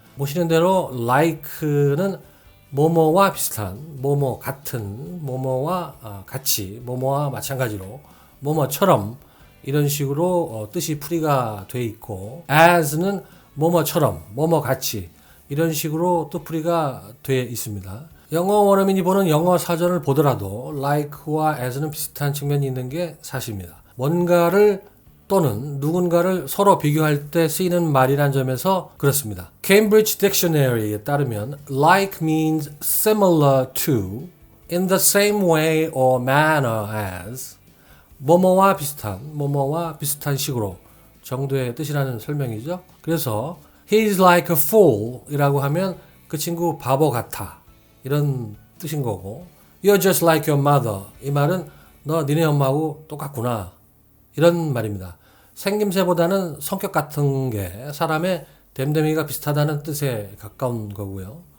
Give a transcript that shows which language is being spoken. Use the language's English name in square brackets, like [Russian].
[Korean] 보시는 대로 like는 뭐뭐와 비슷한, 뭐뭐 같은, 뭐뭐와 같이, 뭐뭐와 마찬가지로, 뭐뭐처럼 이런 식으로 뜻이 풀이가 돼 있고 as는 뭐뭐처럼, 뭐뭐 같이 이런 식으로 또 풀이가 돼 있습니다. 영어 원어민이 보는 영어 사전을 보더라도 like와 as는 비슷한 측면이 있는 게 사실입니다. 뭔가를 또는 누군가를 서로 비교할 때 쓰이는 말이란 점에서 그렇습니다. [English] Cambridge Dictionary에 [Korean] 따르면 [English] like means similar to, in the same way or manner as [Korean] 뭐뭐와 비슷한 식으로 정도의 뜻이라는 설명이죠. 그래서 [English] he's like a fool [Korean] 이라고 하면 그 친구 바보 같아 이런 뜻인 거고 [English] You're just like your mother [Korean] 이 말은 너 니네 엄마하고 똑같구나 이런 말입니다. 생김새보다는 성격 같은 게 사람의 됨됨이가 비슷하다는 뜻에 가까운 거고요.